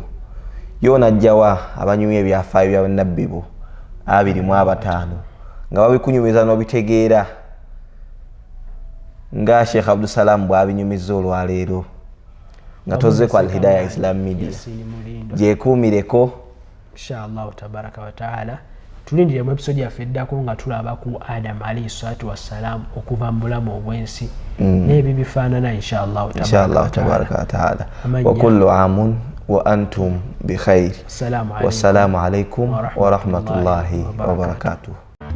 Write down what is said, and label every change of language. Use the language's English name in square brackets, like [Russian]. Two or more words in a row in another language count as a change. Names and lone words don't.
[Ganda] Yoonajjawa abanyumya ebyafaayo bya bannabbi bo 25 nga babikunyumiza n'obitegeera nga Sheikh Abdul Salam bw'abinyumizza olwaleero nga tozze ku Al Hidayah Islam Media gyekuumireko [Arabic] إن شاء الله تبارك وتعالى. [Ganda] Tulindire mu episode yaffe eddako nga tulaba ku Adam [Arabic] عليه الصلاة والسلام [Ganda] okuva mu bulamu obw'ensi n'ebyo bifaanana inshallah [Arabic] تبارك وتعالى. وكل عام وأنتم بخير. والسلام عليكم ورحمة الله وبركاته.